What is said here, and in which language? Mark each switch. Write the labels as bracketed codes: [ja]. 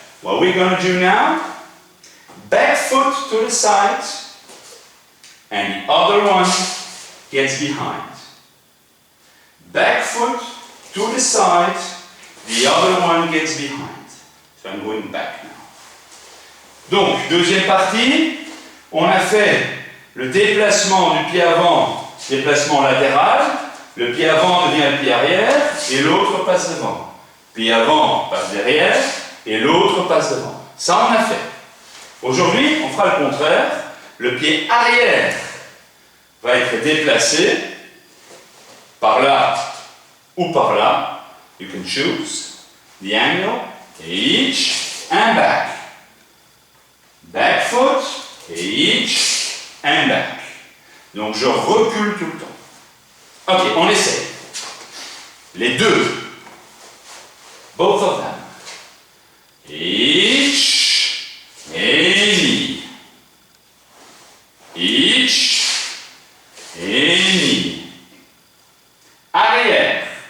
[en] What we're going to do now, back foot to the side, and the other one gets behind. Back foot to the side, the other one gets behind. So I'm going back now. [fr] Donc, deuxième partie, on a fait le déplacement du pied avant, déplacement latéral, le pied avant devient le pied arrière, et l'autre passe devant. Pied avant passe derrière, et l'autre passe devant. Ça, on a fait. Aujourd'hui, on fera le contraire. Le pied arrière va être déplacé par là ou par là. [en] You can choose the angle, each, and back. Back foot, et each, and back. [fr] Donc je recule tout le temps. Ok, on essaie. Les deux. Both of them. Each, any. Each, any. Arrière.